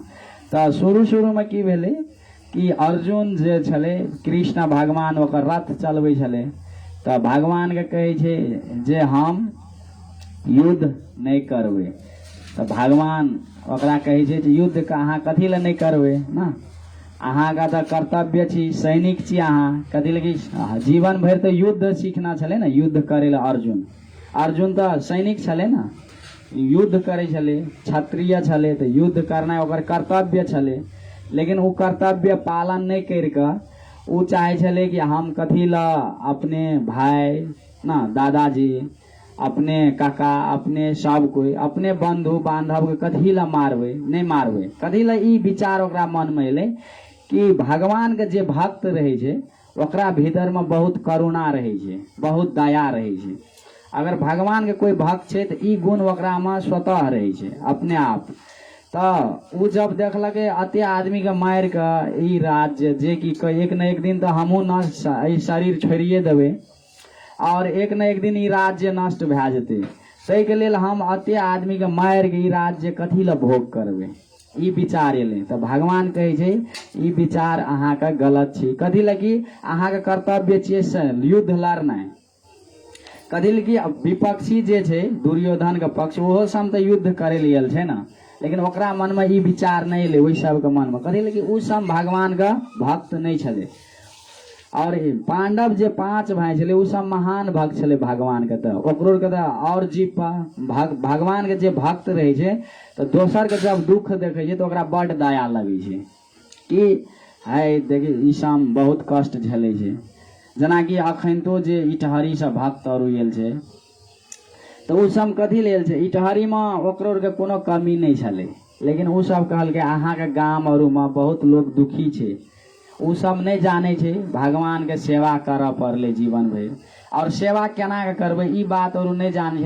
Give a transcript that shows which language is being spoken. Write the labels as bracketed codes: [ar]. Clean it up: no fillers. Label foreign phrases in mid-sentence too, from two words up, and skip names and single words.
[mai] तो शुरू में की भेले कि अर्जुन जे छले, कृष्ण भगवान ओकर रथ चलबै छले, तो भगवान के कहे छे जे हम युद्ध नहीं करबे। तो भगवान ओकरा कहे छे जे युद्ध का अहाँ कथी ले नहीं करबे ना, अहाँ का तो कर्तव्य छी, सैनिक छी अहाँ, कथी लगी जीवन भर तो युद्ध सीखना छले ना, युद्ध करे ला। अर्जुन तो सैनिक छले ना, युद्ध करे छले, क्षत्रिय छले, तो युद्ध करना ओकर कर्तव्य छले। लेकिन वो कर्तव्य पालन नहीं करके वो चाहे छले कि हम कथी ला अपने भाई ना, दादाजी, अपने काका, अपने सब कोई, अपने बंधु बांधव के कथी ला मारबे, नहीं मारबे। कथी ला ई विचार ओकरा मन में एले कि भगवान के जे भक्त रहे छे ओकरा भीतर में बहुत करुणा रहे छे, बहुत दया रहे छे। अगर भगवान के कोई भक्त छे तो ई गुण ओकरा में स्वतः रहे छे अपने आप। तो उ जब देखलके अते आदमी के मार के ई राज्य जे कि एक न एक दिन तो हमहू नष्ट, ई शरीर छोड़िए देवे और एक न एक दिन ई राज्य नष्ट भए जेते, तै के लेल हम अते आदमी के मार के ई राज्य कथी ला भोग करबे, ई विचार एले। तो भगवान कहे छे ई विचार अहाँ का गलत छी। कथी लगी अहाँ के कर्तव्य छे युद्ध लड़ना। कथी लगी विपक्षी जे छे दुर्योधन के पक्ष, ओहो सम तो युद्ध करे लेल छे ना, लेकिन ओकरा मन में ई विचार नहीं ले, वही सब के मन में कथी लगी उ सम भगवान का भक्त नहीं छले। और पांडव जे 5 भाई छले उ सब महान भक्त छले भगवान के। तो ओकरो के और जीव भगवान के जे भक्त रहे छे तो दोसर के जब दुख देखे छे तो ओकरा बड़ दया लगे छे कि हाय देखी ई सम बहुत कष्ट झेले छे। जना कि अखन तो जे इटहरी से भक्त और आयल छे तो उ सब कथी लेल छे, इटहरी में ओकरो के कोनो कमी नहीं छले, लेकिन उ सब कहल के अहाँ के गांव और में बहुत लोग दुखी छे। उ सब नहीं जाने छे भगवान के सेवा कर पड़ले जीवन भर, और सेवा केना के करबे ई बात और नहीं जाने छे।